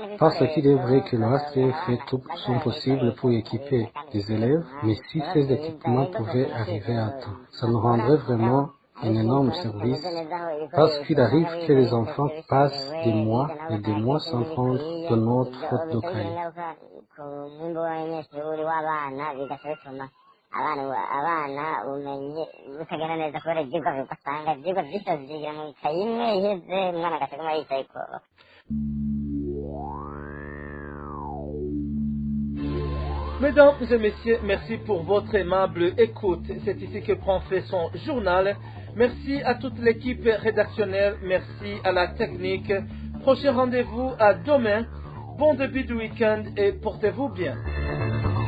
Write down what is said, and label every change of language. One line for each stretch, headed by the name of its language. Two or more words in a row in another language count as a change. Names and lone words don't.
French: Parce qu'il est vrai que le HCR fait tout son possible pour équiper les élèves, mais si ces équipements pouvaient arriver à temps, ça nous rendrait vraiment un énorme service parce qu'il arrive que les enfants passent des mois et des mois sans prendre de notre faute de cahier.
Kinyarwanda: abana ubumenyi butagenda neza kubera ibyigwa ugasanga ibyigwa byinshi babyigira mu ikayi imwe iheze umwana agataguma yicaye ko.
French: Mesdames et messieurs, merci pour votre aimable écoute. C'est ici que prend fin son journal. Merci à toute l'équipe rédactionnelle, merci à la technique. Prochain rendez-vous à demain. Bon début du week-end et portez-vous bien.